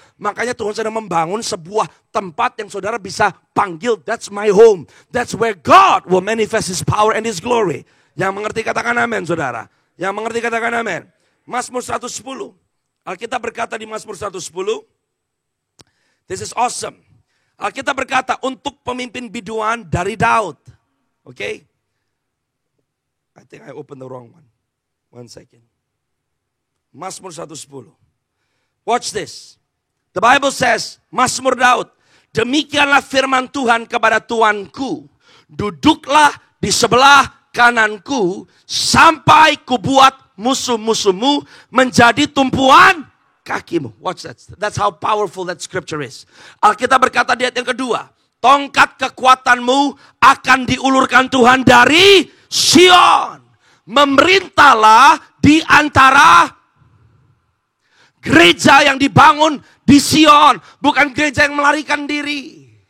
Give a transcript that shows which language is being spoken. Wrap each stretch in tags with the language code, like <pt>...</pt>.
<id>Makanya Tuhan sedang membangun sebuah tempat yang saudara bisa panggil,</id> <en>that's my home. That's where God will manifest His power and His glory.</en> <id>Yang mengerti katakan amin, saudara. Yang mengerti katakan amin. Mazmur 110. Alkitab berkata di Mazmur 110,</id> <en>this is awesome.</en> <id>Alkitab berkata untuk pemimpin biduan dari Daud.</id> <en>Okay? I think I opened the wrong one. 1 second. Mazmur 110. Watch this. The Bible says,</en> <id>Mazmur Daud, demikianlah firman Tuhan kepada Tuanku, duduklah di sebelah kananku sampai kubuat musuh-musuhmu menjadi tumpuan kakimu.</id> <en>Watch that. That's how powerful that scripture is.</en> <id>Alkitab berkata di ayat yang kedua, tongkat kekuatanmu akan diulurkan Tuhan dari Sion. Memerintahlah di antara gereja yang dibangun di Sion, bukan gereja yang melarikan diri.</id>